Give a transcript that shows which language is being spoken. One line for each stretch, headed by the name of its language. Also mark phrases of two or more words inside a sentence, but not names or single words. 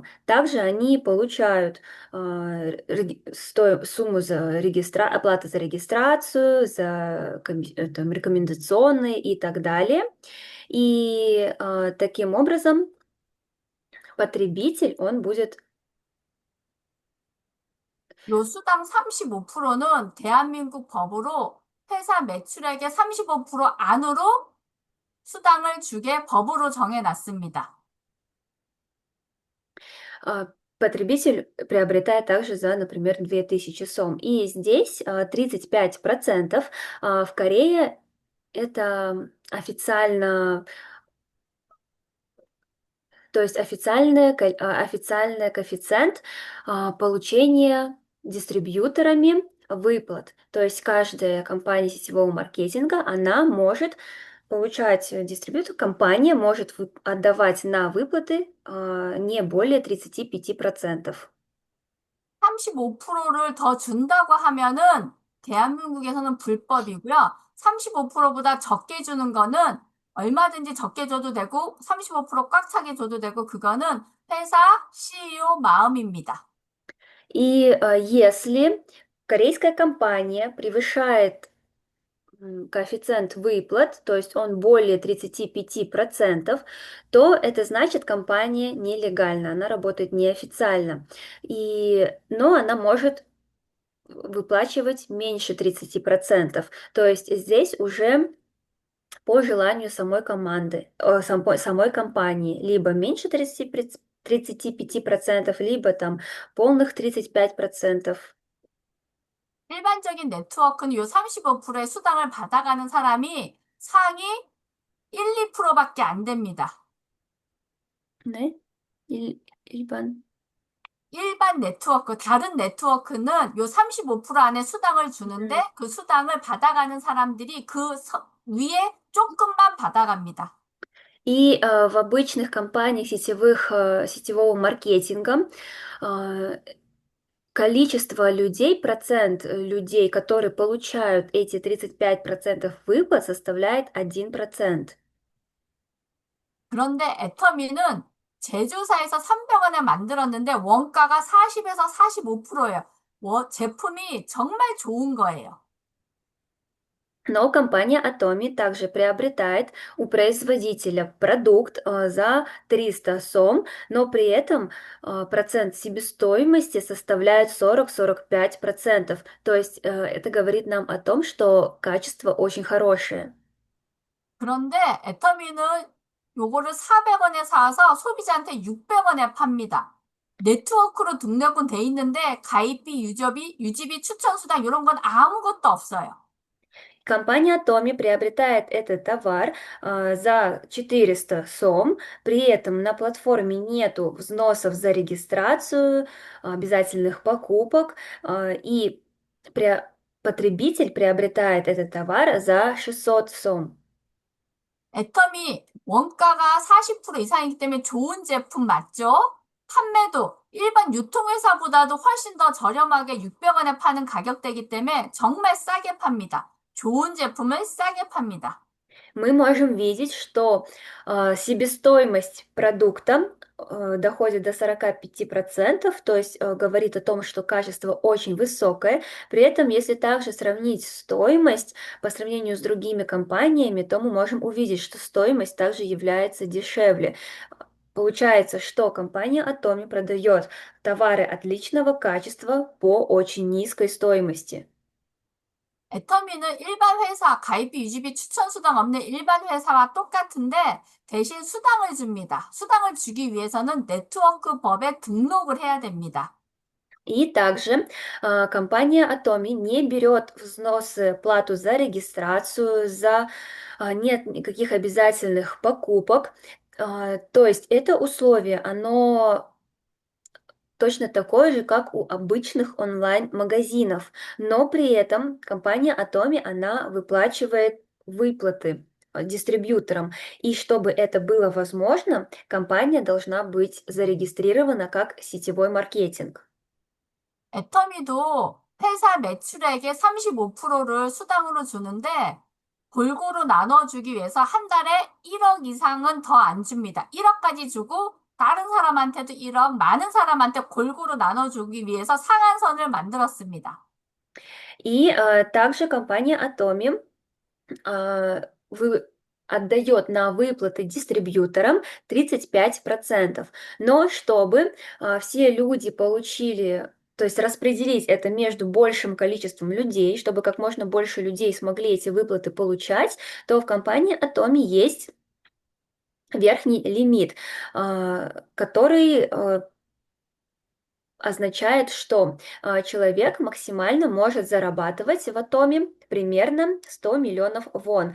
Russian: Также они получают сумму за оплату за регистрацию, за там, рекомендационные и так далее. И таким образом потребитель, он будет.
Korean: 요 수당 35%는 대한민국 법으로 회사 매출액의 35% 안으로 수당을 주게 법으로 정해놨습니다.
Russian: Потребитель приобретает также за, например, 2000 сом. И здесь 35% в Корее это официально, то есть официальный коэффициент получения дистрибьюторами выплат. То есть каждая компания сетевого маркетинга, она может получать дистрибьютор, компания может отдавать на выплаты не более 35%.
Korean: 35%를 더 준다고 하면은 대한민국에서는 불법이고요. 35%보다 적게 주는 거는 얼마든지 적게 줘도 되고 35%꽉 차게 줘도 되고 그거는 회사 CEO 마음입니다.
Russian: И если корейская компания превышает коэффициент выплат, то есть он более 35%, то это значит компания нелегальна, она работает неофициально. Но она может выплачивать меньше 30%. То есть здесь уже по желанию самой команды, самой компании, либо меньше 35%, либо там полных 35%.
Korean: 일반적인 네트워크는 요 35%의 수당을 받아가는 사람이 상위 1, 2%밖에 안 됩니다. 네? 일반. 일반 네트워크, 다른 네트워크는 요 35% 안에 수당을 주는데 Мгм. 그 수당을 받아가는 사람들이 위에 조금만 받아갑니다.
Russian: И в обычных компаниях сетевого маркетинга а, количество людей, процент людей, которые получают эти 35% выплат, составляет 1%.
Korean: 그런데 애터미는 제조사에서 300원에 만들었는데 원가가 40에서 45%예요. 제품이 정말 좋은 거예요.
Russian: Но компания Atomi также приобретает у производителя продукт за 300 сом, но при этом процент себестоимости составляет 40-45%. То есть это говорит нам о том, что качество очень хорошее.
Korean: 그런데 애터미는 요거를 400원에 사서 소비자한테 600원에 팝니다. 네트워크로 등록은 돼 있는데 가입비, 유지비, 추천수당 이런 건 아무것도 없어요.
Russian: Компания Atomi приобретает этот товар за 400 сом, при этом на платформе нету взносов за регистрацию, обязательных покупок, и пре- потребитель приобретает этот товар за 600 сом.
Korean: 애터미 원가가 40% 이상이기 때문에 좋은 제품 맞죠? 판매도 일반 유통회사보다도 훨씬 더 저렴하게 600원에 파는 가격대이기 때문에 정말 싸게 팝니다. 좋은 제품을 싸게 팝니다.
Russian: Мы можем видеть, что себестоимость продукта доходит до 45%, то есть говорит о том, что качество очень высокое. При этом, если также сравнить стоимость по сравнению с другими компаниями, то мы можем увидеть, что стоимость также является дешевле. Получается, что компания Atomi продает товары отличного качества по очень низкой стоимости.
Korean: 애터미는 일반 회사 가입비, 유지비, 추천 수당 없는 일반 회사와 똑같은데 대신 수당을 줍니다. 수당을 주기 위해서는 네트워크 법에 등록을 해야 됩니다.
Russian: И также компания Atomi не берет взносы, плату за регистрацию, нет никаких обязательных покупок. То есть это условие, оно точно такое же, как у обычных онлайн-магазинов, но при этом компания Atomi, она выплачивает выплаты дистрибьюторам. И чтобы это было возможно, компания должна быть зарегистрирована как сетевой маркетинг.
Korean: 애터미도 회사 매출액의 35%를 수당으로 주는데 골고루 나눠주기 위해서 한 달에 1억 이상은 더 안 줍니다. 1억까지 주고 다른 사람한테도 1억, 많은 사람한테 골고루 나눠주기 위해서 상한선을 만들었습니다.
Russian: И также компания Atomi а, вы, отдает на выплаты дистрибьюторам 35%. Но чтобы все люди получили, то есть распределить это между большим количеством людей, чтобы как можно больше людей смогли эти выплаты получать, то в компании Atomi есть верхний лимит, который означает, что человек максимально может зарабатывать в атоме примерно 100 миллионов вон.